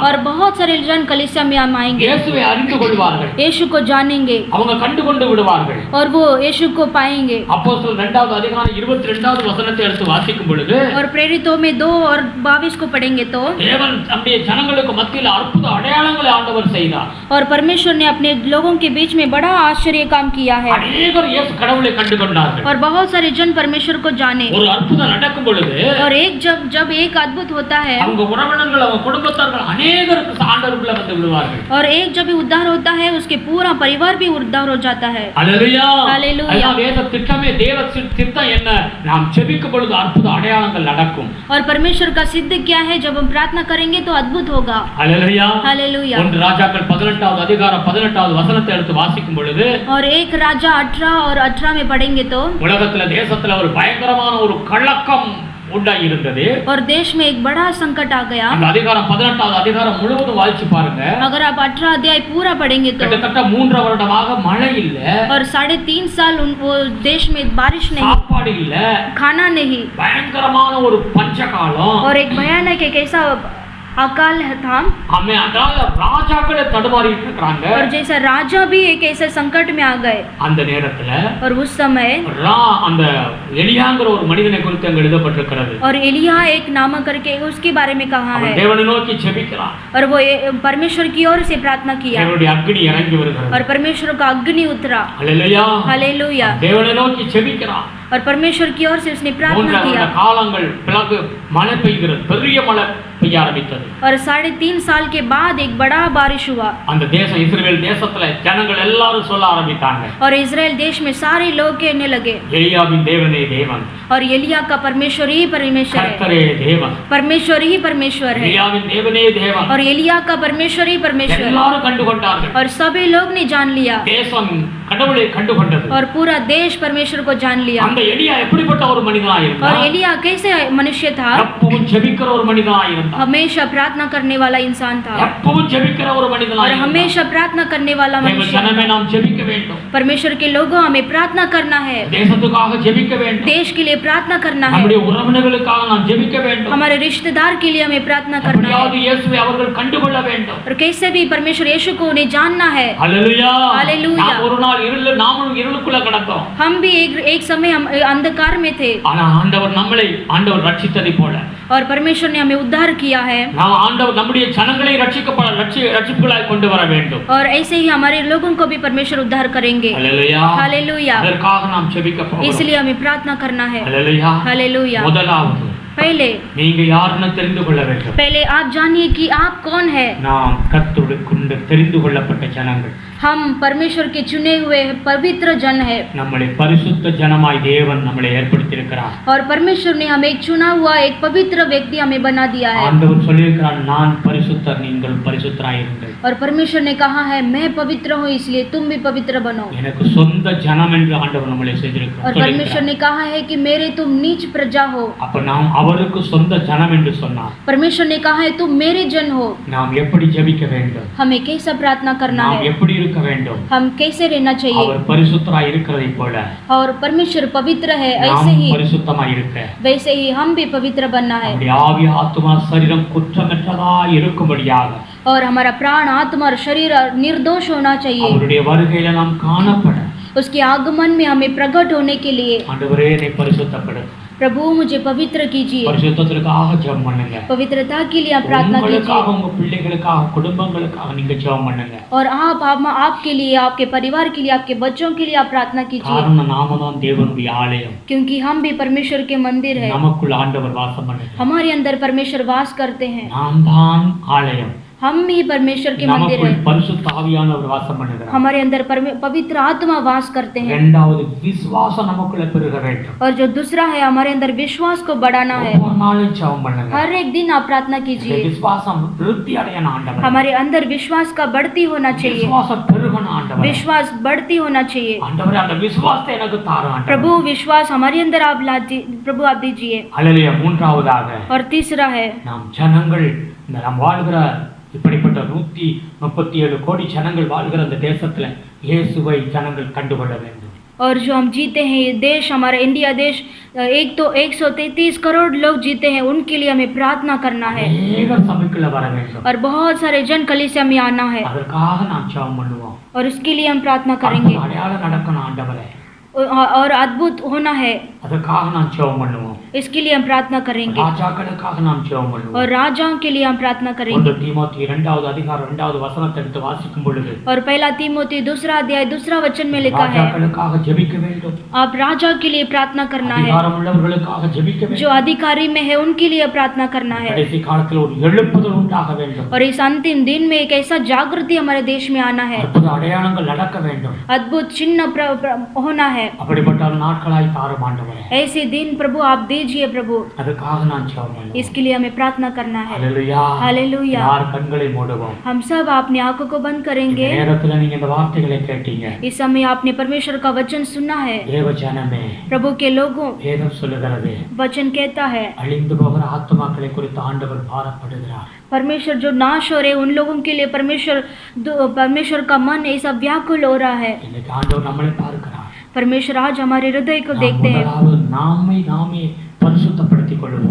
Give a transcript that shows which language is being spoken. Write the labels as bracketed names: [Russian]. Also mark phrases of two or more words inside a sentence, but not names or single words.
[Hindi] और बहुत सारे जन कलीसिया में हम आएंगे, [Tamil] இயேசுவை அறிந்து கொள்வார்கள், [Hindi] यीशु को जानेंगे, [Tamil] அவங்க கண்டு கொண்டு விடுவார்கள். [Hindi] और वो यीशु को पाएंगे। [Tamil] அப்போஸ்தலர் 2வது அதிகாரம் 22வது வசனத்தை எடுத்து வாசிக்கும் பொழுது, [Hindi] और प्रेरितों में 2 और 22 को पढ़ेंगे तो, [Tamil] தேவன் நம்முடைய ஜனங்களுக்கு மத்தியில் அற்புத அடையாளங்களை ஆண்டவர் செய்தார். [Hindi] और परमेश्वर ने अपने लोगों के बीच में बड़ा आश्चर्य काम किया है, [Tamil] அநேகர் இயேசு கடவுளை கண்டு கொண்டார்கள். [Hindi] और बहुत सारे जन परमेश्वर को जाने। [Tamil] ஒரு அற்புதம் நடக்கும் பொழுது, [Hindi] और जब एक अद्भुत होता है, [Tamil] அவங்க உறவினர்கள், அவங்க குடும்பத்தார்கள் அநேகருக்கு ஆண்டவருக்குள்ள வந்து விடுவார்கள். [Hindi] और एक जब भी उद्धार होता है उसके पूरा परिवार भी उद्धार हो जाता है। [Tamil] அல்லேலூயா. [Hindi] हालेलुया। [Tamil] அதான் வேத திட்டமே, தேவ திட்டம் என்ன? நாம் ஜெபிக்கும் பொழுது அற்புத அடையாளங்கள் நடக்கும். [Hindi] और परमेश्वर का सिद्ध क्या है? जब हम प्रार्थना करेंगे तो अद्भुत होगा। [Tamil] அல்லேலூயா. [Hindi] हालेलुया। [Tamil] 1 ராஜாக்கள் 18வது அதிகாரம் 18வது வசனத்தை எடுத்து வாசிக்கும் பொழுது, [Hindi] और 1 राजा 18 और 18 में पढ़ेंगे तो, [Tamil] உலகத்துல தேசத்துல ஒரு பயங்கரமான ஒரு கலக்கம் உண்டாகி இருந்தது. [Hindi] और देश में एक बड़ा संकट आ गया। [Tamil] அந்த அதிகாரம் 18வது அதிகாரம் முழுவதும் வாசிச்சு பாருங்க. [Hindi] अगर आप 18 अध्याय पूरा पढ़ेंगे तो, [Tamil] கிட்டத்தட்ட 3 வருடமாக மழை இல்ல, [Hindi] और 3.5 साल वो देश में बारिश नहीं, [Tamil] சாப்பாடு இல்ல, [Hindi] खाना नहीं, [Tamil] பயங்கரமான ஒரு பஞ்ச காலம். [Hindi] और एक भयानक एक ऐसा अकाल था। हमें अकाल [Tamil] ராஜாக்களே தடுமாறிட்டு இருக்காங்க. [Hindi] और जैसा राजा भी एक ऐसे संकट में आ गए। [Tamil] அந்த நேரத்துல [Hindi] और उस समय [Tamil] அந்த எலியாங்கிற ஒரு மனிதனை குறித்து அங்க எழுதப்பட்டிருக்கிறது. [Hindi] और एलिया एक नाम करके उसके बारे में कहा है, [Tamil] அவன் தேவனை நோக்கி ஜெபிக்கிறான். [Hindi] और वो परमेश्वर की ओर से प्रार्थना किया, [Tamil] தேவனுடைய அக்கினி இறங்கி வருகிறது. [Hindi] और परमेश्वर का अग्नि उतरा। [Tamil] அல்லேலூயா. [Hindi] हालेलुया। [Tamil] தேவனை நோக்கி ஜெபிக்கிறான். [Hindi] और परमेश्वर की ओर से उसने प्रार्थना किया। [Tamil] காலங்கள் பிறகு மழை பெய்கிறது, பெரிய மழை பெய்ய ஆரம்பித்தது. [Hindi] और 3.5 साल के बाद एक बड़ा बारिश हुआ। [Tamil] அந்த தேசம் இஸ்ரவேல் தேசத்துல ஜனங்கள் எல்லாரும் சொல்ல ஆரம்பித்தாங்க, [Hindi] और इजराइल देश में सारे लोग कहने लगे, [Tamil] எலியாவின் தேவனே தேவன், [Hindi] और एलिया का परमेश्वर ही परमेश्वर है, [Tamil] கர்த்தரே தேவன், [Hindi] परमेश्वर ही परमेश्वर है, [Tamil] எலியாவின் தேவனே தேவன். [Hindi] और एलिया का परमेश्वर ही परमेश्वर है। [Tamil] எல்லாரும் கண்டு கொண்டார்கள். [Hindi] और सभी लोग ने जान लिया, [Tamil] தேசம் கடவுளை கண்டு கொண்டது. [Hindi] और पूरा देश परमेश्वर को जान लिया। [Tamil] அந்த எலியா எப்படிப்பட்ட ஒரு மனிதனாய் [Hindi] और [Tamil] இருந்தார்? [Hindi] एलिया कैसे मनुष्य था? [Tamil] எப்பவும் ஜெபிக்கிற ஒரு மனிதனாய் இருந்தார். [Hindi] हमेशा प्रार्थना करने वाला इंसान था, [Tamil] எப்பவும் ஜெபிக்கிற ஒரு [Hindi] और [Tamil] மனிதனாய் இருந்தார். [Hindi] हमेशा प्रार्थना करने वाला [Tamil] தேவ [Hindi] मनुष्य। [Tamil] ஜனமே நாம் ஜெபிக்க வேண்டும். [Hindi] परमेश्वर के लोगों हमें प्रार्थना करना है, [Tamil] தேசத்துக்காக ஜெபிக்க வேண்டும். [Hindi] देश के लिए प्रार्थना करना है, [Tamil] நம்முடைய உறவினர்களுக்காக நாம் ஜெபிக்க வேண்டும். [Hindi] हमारे रिश्तेदार के लिए हमें प्रार्थना करना [Tamil] எப்படியாவது [Hindi] है, [Tamil] இயேசுவை அவர்கள் கண்டுகொள்ள வேண்டும். [Hindi] और कैसे भी परमेश्वर यीशु को उन्हें जानना है। [Tamil] அல்லேலூயா. [Hindi] हालेलुया। [Tamil] நாம் ஒரு நாள் நாமும் இருளுக்குள்ள கடந்தோம். [Hindi] हम भी एक समय हम अंधकार में थे, [Tamil] ஆனா ஆண்டவர் ரட்சித்ததை போல [Hindi] और परमेश्वर ने हमें उद्धार किया है, [Tamil] நாம் ஆண்டவர் நம்முடைய ஜனங்களை ரட்சிப்புகளாய் கொண்டு வர வேண்டும். [Hindi] और ऐसे ही हमारे लोगों को भी परमेश्वर उद्धार करेंगे। [Tamil] அல்லேலூயா. [Hindi] हालेलुया। [Tamil] அதற்காக நாம் ஜெபிக்க போகிறோம். [Hindi] इसलिए हमें प्रार्थना करना है। [Tamil] அல்லேலூயா. [Hindi] हालेलुया। [Tamil] முதலாவது [Hindi] पहले [Tamil] நீங்க யாருன்னு தெரிந்து கொள்ள வேண்டும். [Hindi] पहले आप जानिए कि आप कौन है। [Tamil] நாம் கர்த்தருக்குண்டு தெரிந்து கொள்ளப்பட்ட ஜனங்கள். [Hindi] हम परमेश्वर के चुने हुए पवित्र जन है। [Tamil] நம்மளை பரிசுத்த ஜனமாய் தேவன் நம்மளை ஏற்படுத்தியிருக்கிறார். [Hindi] और परमेश्वर ने हमें एक चुना हुआ एक पवित्र व्यक्ति हमें बना दिया है। [Tamil] ஆண்டவர் சொல்லியிருக்கிறார், நான் பரிசுத்தர், நீங்கள் பரிசுத்தராய் இருங்கள். [Hindi] और परमेश्वर ने कहा है मैं पवित्र हूँ इसलिए तुम भी पवित्र बनो। [Tamil] எனக்கு சொந்த ஜனம் என்று ஆண்டவர் நம்மளை செய்திருக்கிறார். [Hindi] और परमेश्वर ने कहा है कि मेरे तुम नीच प्रजा हो। [Tamil] அப்ப நாம் அவருக்கு சொந்த ஜனம் என்று சொன்னார். [Hindi] परमेश्वर ने कहा है तुम मेरे जन हो। [Tamil] நாம் எப்படி ஜெபிக்க வேண்டும்? [Hindi] हमें कैसा प्रार्थना करना [Tamil] நாம் [Hindi] है? [Tamil] எப்படி இருக்க வேண்டும்? [Hindi] हम कैसे रहना चाहिए? [Tamil] அவர் பரிசுத்தராய் இருக்கிறதை போல [Hindi] और परमेश्वर पवित्र है ऐसे [Tamil] நாம் [Hindi] ही [Tamil] பரிசுத்தமாய் இருக்க [Hindi] वैसे ही हम भी पवित्र बनना है। [Tamil] நம்முடைய ஆவி ஆத்துமா சரீரம் குற்றமற்றதாய் இருக்கும்படியாக [Hindi] और हमारा प्राण आत्मा और शरीर निर्दोष होना चाहिए। [Tamil] அவருடைய வருகையில நாம் காணப்பட [Hindi] उसके आगमन में हमें प्रकट होने के लिए [Tamil] ஆண்டவரே என்னை பரிசுத்தப்படு, [Hindi] प्रभु मुझे पवित्र कीजिए। [Tamil] பரிசுத்தத்திற்காக ஜெபம் பண்ணுங்க. [Hindi] पवित्रता के लिए आप प्रार्थना [Tamil] உங்களுக்காக, [Hindi] कीजिए। [Tamil] உங்க பிள்ளைகளுக்காக, குடும்பங்களுக்காக நீங்க ஜெபம் பண்ணுங்க. [Hindi] और आप आपके लिए, आपके परिवार के लिए, आपके बच्चों के लिए आप प्रार्थना कीजिए। [Tamil] காரணம் நாம தான் தேவனுடைய ஆலயம். [Hindi] क्योंकि हम भी परमेश्वर के मंदिर है। [Tamil] நமக்குள் ஆண்டவர் வாசம் பண்ணுகிறார். [Hindi] हमारे अंदर परमेश्वर वास करते हैं। [Tamil] நாம் தான் ஆலயம். [Hindi] हम ही परमेश्वर के मंदिर [Tamil] நமக்குள் [Hindi] है। [Tamil] பரிசுத்த ஆவியானவர் வாசம் பண்ணுகிறார். [Hindi] हमारे अंदर पवित्र आत्मा वास करते हैं। [Tamil] இரண்டாவது விசுவாசம் நமக்குள்ள பெருக வேண்டும். [Hindi] और जो दूसरा है हमारे अंदर विश्वास को बढ़ाना है। [Tamil] ஒவ்வொரு நாளும் ஜெபம் பண்ணுங்க. [Hindi] हर एक दिन आप प्रार्थना [Tamil] இந்த [Hindi] कीजिए। [Tamil] விசுவாசம் விருத்தி அடையணும் ஆண்டவரே. [Hindi] हमारे अंदर विश्वास का बढ़ती होना चाहिए। [Tamil] விசுவாசம் பெருகணும் ஆண்டவரே. [Hindi] विश्वास बढ़ती होना चाहिए। [Tamil] ஆண்டவரே அந்த விசுவாசத்தை எனக்கு தாரும் ஆண்டவரே. [Hindi] प्रभु विश्वास हमारे अंदर आप प्रभु आप दीजिए। [Tamil] ஹல்லேலூயா. மூன்றாவதாக [Hindi] और तीसरा है [Tamil] நாம் ஜனங்கள், இந்த நாம் வாழ்கிற இப்படிப்பட்ட 137 கோடி ஜனங்கள் வாழ்கிற அந்த தேசத்துல இயேசுவை ஜனங்கள் கண்டுகொள்ள வேண்டும். [Hindi] और जो हम जीते हैं ये देश हमारा इंडिया देश, एक तो 133 करोड़ लोग जीते हैं, उनके लिए हमें प्रार्थना करना है। [Tamil] அநேகர் சபைக்குள்ள வர வேண்டும். [Hindi] और बहुत सारे जन कलीसिया में आना है [Tamil] அதற்காக நாம் ஜெபம் பண்ணுவோம். [Hindi] और उसके लिए हम प्रार्थना करेंगे। [Tamil] அடையாளம் நடக்கணும் ஆண்டவரே. [Hindi] और अद्भुत होना है, [Tamil] அதற்காக நாம் ஜெபம் பண்ணுவோம். [Hindi] इसके लिए हम प्रार्थना करेंगे। [Tamil] ராஜாக்களுக்காக நாம் ஜெபம் பண்ணுவோம். [Hindi] और राजाओं के लिए हम प्रार्थना करेंगे। [Tamil] 1 தீமோத்தேயு 2வது அதிகாரம் 2வது வசனத்தை எடுத்து வாசிக்கும் பொழுது [Hindi] और पहला तीमोथी 2 अध्याय 2 वचन में लिखा है [Tamil] ராஜாக்களுக்காக ஜெபிக்க வேண்டும். [Hindi] आप राजा के लिए प्रार्थना करना है। [Tamil] அதிகாரம் உள்ளவர்களுக்காக ஜெபிக்க வேண்டும். [Hindi] जो अधिकारी में है उनके लिए प्रार्थना करना है। [Tamil] கடைசி காலத்தில் ஒரு எழுப்புதல் உண்டாக வேண்டும். [Hindi] और इस अंतिम दिन में एक ऐसा जागृति हमारे देश में आना है। [Tamil] அற்புத அடையாளங்கள் நடக்க வேண்டும். [Hindi] अद्भुत चिन्ह होना है। [Tamil] அப்படிப்பட்ட நாட்களாய் தாரும் ஆண்டவரே. [Hindi] ऐसे दिन प्रभु आप दीजिए प्रभु। [Tamil] அதுக்காக நான் ஜெபம் பண்ணுவேன். [Hindi] इसके लिए हमें प्रार्थना करना है। [Tamil] ஹல்லேலூயா. [Hindi] हालेलुया। [Tamil] யார் கண்களை மூடுவோம். [Hindi] हम सब अपनी आंखों को बंद [Tamil] இந்த [Hindi] करेंगे। [Tamil] நேரத்துல நீங்க இந்த வார்த்தைகளை கேட்டீங்க. [Hindi] इस समय आपने परमेश्वर का वचन सुना है। [Tamil] தேவ ஜனமே, [Hindi] प्रभु के लोगों, [Tamil] வேதம் சொல்லுகிறது, [Hindi] वचन कहता है [Tamil] அழிந்து போகிற ஆத்துமாக்களை குறித்து ஆண்டவர் பாரப்படுகிறார். [Hindi] परमेश्वर जो नाश हो रहे उन लोगों के लिए परमेश्वर का मन ऐसा व्याकुल हो रहा है। [Tamil] இன்னைக்கு ஆண்டவர் நம்மளை பார்க்கிறார். [Hindi] परमेश्वर आज हमारे हृदय को [Tamil] நாம் [Hindi] देखते हैं। [Tamil] முதலாவது நாமே பரிசுத்தப்படுத்திக் கொள்வோம்.